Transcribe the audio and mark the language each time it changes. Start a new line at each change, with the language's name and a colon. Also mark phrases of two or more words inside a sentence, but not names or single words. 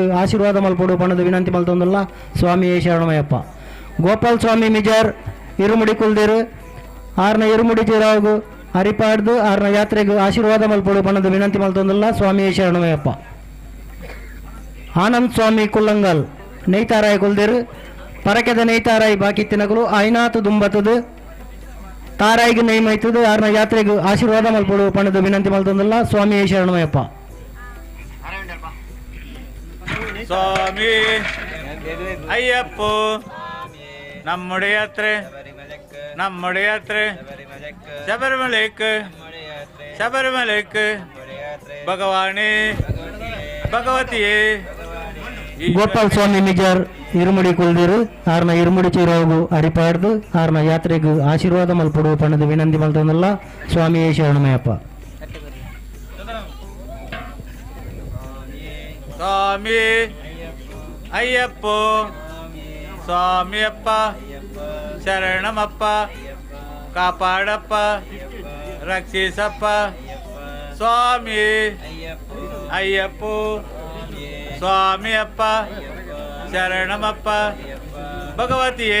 Tulu: ಆಶೀರ್ವಾದ ಮಲ್ಪಡು ಪಣದು ವಿನಂತಿ ಮಲ್ತಂದಲ್ಲ ಸ್ವಾಮಿ ಶರಣಮಯ್ಯಪ್ಪ ಗೋಪಾಲ್ ಸ್ವಾಮಿ ಮಿಜಾರ್ ಇರುಮುಡಿ ಕುಲ್ದಿರು ಆರ್ನ ಇರುಮುಡಿ ಚೀರಾಗು ಅರಿಪಾಡ್ದು ಆರ್ನ ಯಾತ್ರೆಗೆ ಆಶೀರ್ವಾದ ಮಲ್ಪಡು ಪಣದು ವಿನಂತಿ ಮಲ್ತಂದಲ್ಲ ಸ್ವಾಮಿ ಶರಣಮಯ್ಯಪ್ಪ ಆನಂದ್ ಸ್ವಾಮಿ ಕುಲ್ಲಂಗಲ್ ನೇಯ್ತಾರಾಯ ಕುಲ್ದಿರು ಪರಕೆದ ನೇಯ್ತಾರಾಯಿ ಬಾಕಿತ್ತಿನಗಳು ಆಯ್ನಾತು ದುಂಬತ್ತದು ತಾರಾಯಿಗೆ ನೇಮೈತದು ಯಾರನ್ನ ಯಾತ್ರೆಗೆ ಆಶೀರ್ವಾದ ಮಲ್ಪಡು ಪಣದು ವಿನಂತಿ ಮಲ್ತಂದಲ್ಲ ಸ್ವಾಮಿ ಶರಣಮಯ್ಯಪ್ಪ
Malayalam: ಸ್ವಾಮಿ ಅಯ್ಯಪ್ಪ നമ്മുടെ യാത്ര ശബരിമലയ്ക്ക് ഭഗവാനെ ಭಗವತಿಯೇ
Tulu: ಗೋಪಾಲ್ ಸ್ವಾಮಿ ಮಿಜಾರ್ ಇರುಮುಡಿ ಕುಲ್ದಿರು ಆರ್ನ ಇರುಮುಡಿ ಚೀರಾಗು ಅರಿಪಾಡ್ದು ಆರ್ನ ಯಾತ್ರೆಗೆ ಆಶೀರ್ವಾದ ಮಲ್ಪಡು ಪಣದು ವಿನಂತಿ ಮಲ್ತಂದಲ್ಲ ಸ್ವಾಮಿ ಶರಣಮಯ್ಯಪ್ಪ
Kannada: ಸ್ವಾಮಿ ಅಯ್ಯಪ್ಪ ಸ್ವಾಮಿಯಪ್ಪ ಶರಣಮಪ್ಪ ಕಾಪಾಡಪ್ಪ ರಕ್ಷಿಸಪ್ಪ ಸ್ವಾಮಿ ಅಯ್ಯಪ್ಪ ಸ್ವಾಮಿಯಪ್ಪ ಶರಣಮಪ್ಪ ಭಗವತಿಯೇ